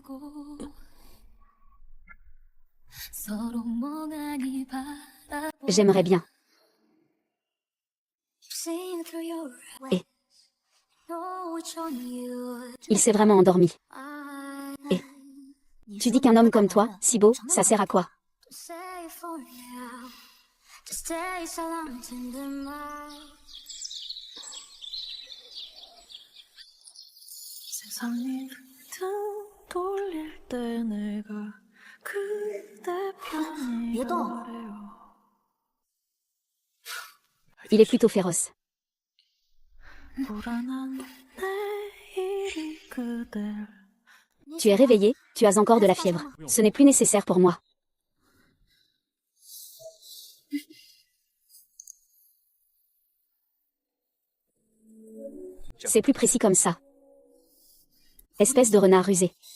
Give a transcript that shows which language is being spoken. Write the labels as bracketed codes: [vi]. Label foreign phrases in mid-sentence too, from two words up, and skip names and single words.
[fr] J'aimerais bien. Et il s'est vraiment endormi. Et tu dis qu'un homme comme toi, si beau, ça sert à quoi? [ko] 세상이 돌릴 때 내가 그대 편이래요. [fr] Il est plutôt féroce. [ko] 불안한 내일이 그댈 [fr] Tu es réveillé, tu as encore de la fièvre. Ce n'est plus nécessaire pour moi. C'est plus précis comme ça. Espèce de renard rusé.